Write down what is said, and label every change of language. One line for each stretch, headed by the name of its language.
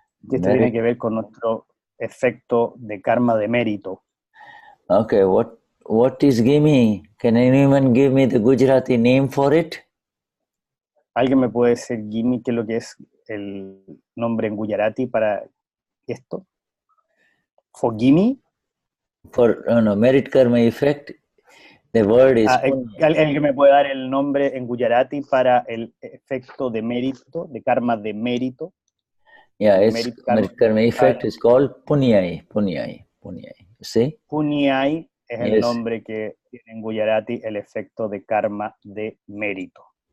Spanish: Y esto tiene que ver con nuestro efecto de karma de mérito.
English: Okay, what is Gimi? Can anyone give me the Gujarati name for it?
Spanish: ¿Alguien me puede decir, Gimi, qué es lo que es el nombre en Gujarati para esto?
English: ¿For Gimi? Merit karma effect. The word is...
Spanish: ¿Alguien me puede dar el nombre en Gujarati para el efecto de mérito, de karma de mérito?
English: Yeah, it's merit karma effect is called punyai. You see?
Spanish: Punyai es el
English: Yes.
Spanish: nombre que tiene en Gujarati el efecto de karma de mérito.